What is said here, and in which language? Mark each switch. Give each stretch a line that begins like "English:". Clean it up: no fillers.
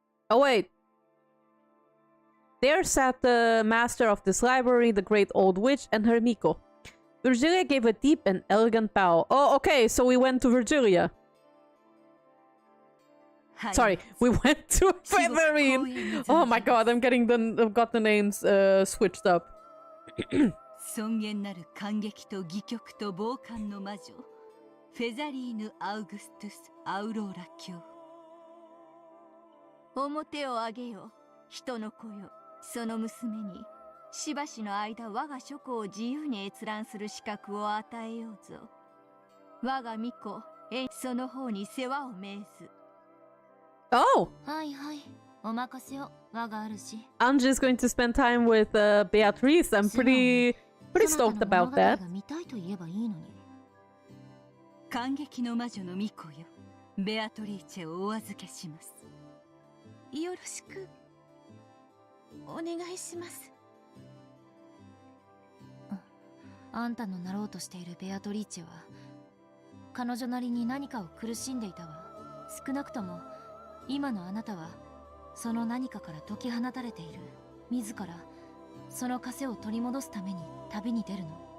English: Oh wait. There sat the master of this library, the great old witch, and her Miko. Virgilia gave a deep and elegant bow. Oh, okay, so we went to Virgilia. Sorry, we went to Featherine. Oh my god, I've got the names switched up.
Japanese: 尊厳なる感激と戯曲と傍観の魔女フェザリーヌ・アウグストゥス・アウローラ卿表を上げよ人の子よその娘にしばしの間我が諸子を自由に閲覧する資格を与えようぞ我が巫女その方に世話を命ず Oh! はいはいお任せを我があるし
English: I'm just going to spend time with Beatrice. I'm pretty stoked about that.
Japanese: 見たいと言えばいいのに感激の魔女の巫女よベアトリーチェをお預けしますよろしくお願いしますあんたのなろうとしているベアトリーチェは彼女なりに何かを苦しんでいたわ少なくとも今のあなたはその何かから解き放たれている自らその枷を取り戻すために旅に出るの